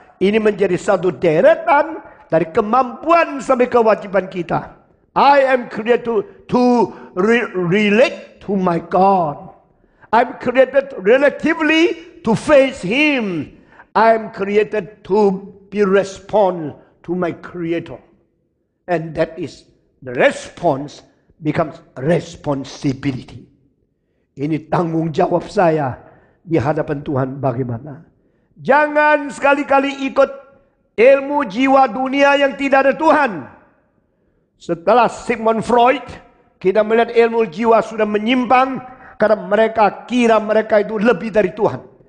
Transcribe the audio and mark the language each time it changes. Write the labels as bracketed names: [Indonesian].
[Indonesian] Ini menjadi satu deretan dari kemampuan sampai kewajiban kita. [English] I am created to relate to my God. I'm created relatively to face Him. I'm created to be respond to my Creator. And that is the response becomes responsibility. [Indonesian] Ini tanggung jawab saya di hadapan Tuhan bagaimana. Jangan sekali-kali ikut ilmu jiwa dunia yang tidak ada Tuhan. Setelah Sigmund Freud, kita melihat ilmu jiwa sudah menyimpang karena mereka kira mereka itu lebih dari Tuhan.